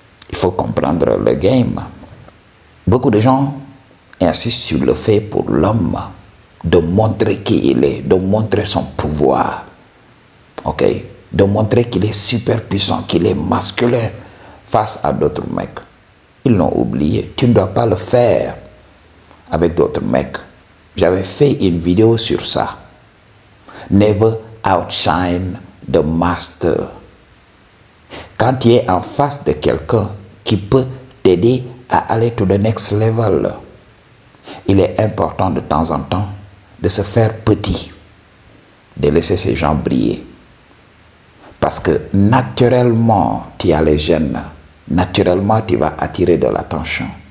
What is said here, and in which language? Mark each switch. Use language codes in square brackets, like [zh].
[fr] Il faut comprendre le game. Beaucoup de gens insistent sur le fait pour l'homme de montrer qui il est, de montrer son pouvoir. Ok? De montrer qu'il est super puissant, qu'il est masculin face à d'autres mecs. Ils l'ont oublié. Tu ne dois pas le faire avec d'autres mecs. J'avais fait une vidéo sur ça. [en] Never outshine the master. [fr] Quand tu es en face de quelqu'un qui peut t'aider à aller [en] to the next level, [fr] il est important de temps en temps de se faire petit, de laisser ces gens briller. Parce que naturellement, tu as les gènes. Naturellement, tu vas attirer de l'attention.